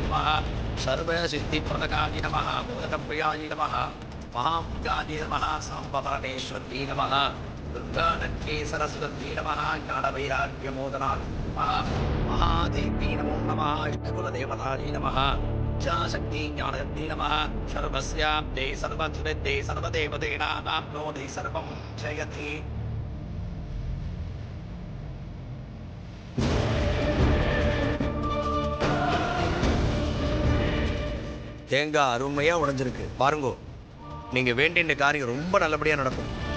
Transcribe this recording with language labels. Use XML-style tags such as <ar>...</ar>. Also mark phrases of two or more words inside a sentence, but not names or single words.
<sa>नमः, सर्वसिद्धिप्रदकायै नमः, मोदकप्रियायै नमः, महापूजायै नमः, साम्बपरमेश्वर्यै नमः, दुर्गानन्ये सरस्वत्यै नमः, ज्ञानवैराग्यमोदनाय नमः, महादेव्यै नमो नमः, इष्टकुलदेवतायै नमः, इच्छाशक्ति ज्ञानशक्ति नमः, सर्वस्याब्दे सर्वद्विद्ये सर्वदेवतेनाप्नोति सर्वं जयति.</sa> <ta>தேங்காய் அருமையா உடைஞ்சிருக்கு பாருங்கோ. நீங்க வேண்டிய காரியம் ரொம்ப நல்லபடியா நடக்கும்.</ta>